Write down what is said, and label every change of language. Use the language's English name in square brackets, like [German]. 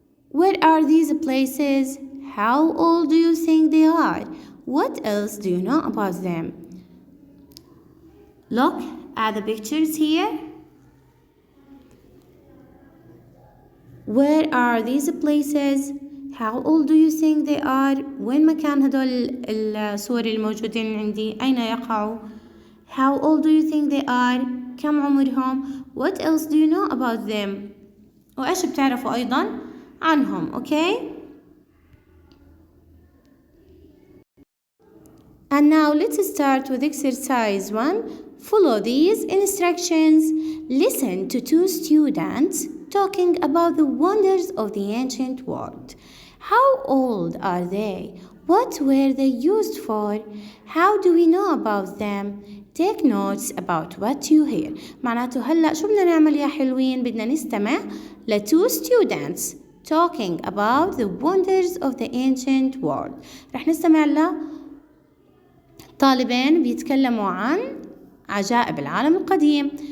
[English] Where are these places? How old do you think they are? What else do you know about them? Look at the pictures here. Where are these places? How old do you think they are? [Arabic] وين مكان هدول الصور الموجودين عندي؟ أين يقعوا? [English] How old do you think they are? [Arabic] كم عمرهم؟ [English] What else do you know about them? [Arabic] وإيش بتعرفوا أيضاً عنهم, okay? [English] And now let's start with exercise 1. Follow these instructions. Listen to 2 students talking about the wonders of the ancient world. How old are they? What were they used for? How do we know about them? Take notes about what you hear. [Arabic] معناته هلأ شو بدنا نعمل يا حلوين؟ بدنا نستمع ل [English] 2 students talking about the wonders of the ancient world. [Arabic] رح نستمع لطالبين بيتكلموا عن عجائب العالم القديم.